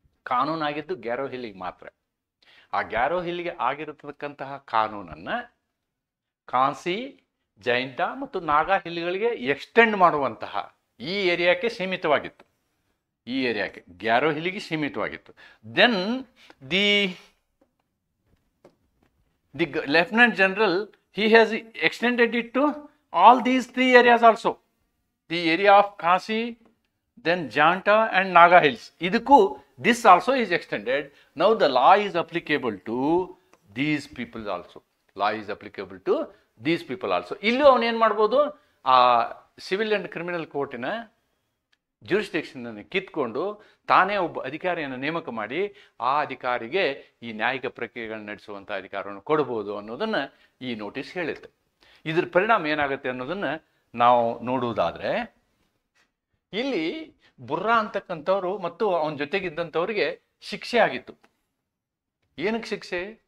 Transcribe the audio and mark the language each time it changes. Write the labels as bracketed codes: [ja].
[kn] ಕಾನೂನು ಆಗಿದ್ದು ಗ್ಯಾರೋ ಹಿಲ್ಲಿಗೆ ಮಾತ್ರ. ಆ ಗ್ಯಾರೋ ಹಿಲ್ಲಿಗೆ ಆಗಿರತಕ್ಕಂತಹ ಕಾನೂನನ್ನು ಕಾಂಸಿ, ಜೈಂಟಾ ಮತ್ತು ನಾಗಾ ಹಿಲ್ಗಳಿಗೆ ಎಕ್ಸ್ಟೆಂಡ್ ಮಾಡುವಂತಹ ಈ ಏರಿಯಾಕ್ಕೆ ಸೀಮಿತವಾಗಿತ್ತು. ಈ ಏರಿಯಾಕ್ಕೆ ಗ್ಯಾರೋ ಹಿಲ್ಲಿಗೆ ಸೀಮಿತವಾಗಿತ್ತು. [en] Then the lieutenant general he has extended it to all these 3 areas also. The area of Kasi, then Janta and Naga Hills. Idukku this also is extended. Now the law is applicable to these people also. Law is applicable to these people also. [kn] Illu avanu ಏನು ಮಾಡ್ಬೋದು, ಆ civil and criminal ಕೋರ್ಟಿನ ಜ್ಯೂರಿಸ್ಡಿಕ್ಷನನ್ನು ಕಿತ್ಕೊಂಡು ತಾನೇ ಒಬ್ಬ ಅಧಿಕಾರಿಯನ್ನು ನೇಮಕ ಮಾಡಿ ಆ ಅಧಿಕಾರಿಗೆ ಈ ನ್ಯಾಯಿಕ ಪ್ರಕ್ರಿಯೆಗಳನ್ನು ನಡೆಸುವಂಥ ಅಧಿಕಾರವನ್ನು ಕೊಡ್ಬೋದು ಅನ್ನೋದನ್ನು ಈ ನೋಟಿಸ್ ಹೇಳಿತ್ತು. ಇದ್ರ ಪರಿಣಾಮ ಏನಾಗುತ್ತೆ ಅನ್ನೋದನ್ನು ನಾವು ನೋಡುವುದಾದರೆ, ಇಲ್ಲಿ ಬುರ್ರಾ ಅಂತಕ್ಕಂಥವ್ರು ಮತ್ತು ಅವನ ಜೊತೆಗಿದ್ದಂಥವ್ರಿಗೆ ಶಿಕ್ಷೆ ಆಗಿತ್ತು. ಏನಕ್ಕೆ ಶಿಕ್ಷೆ?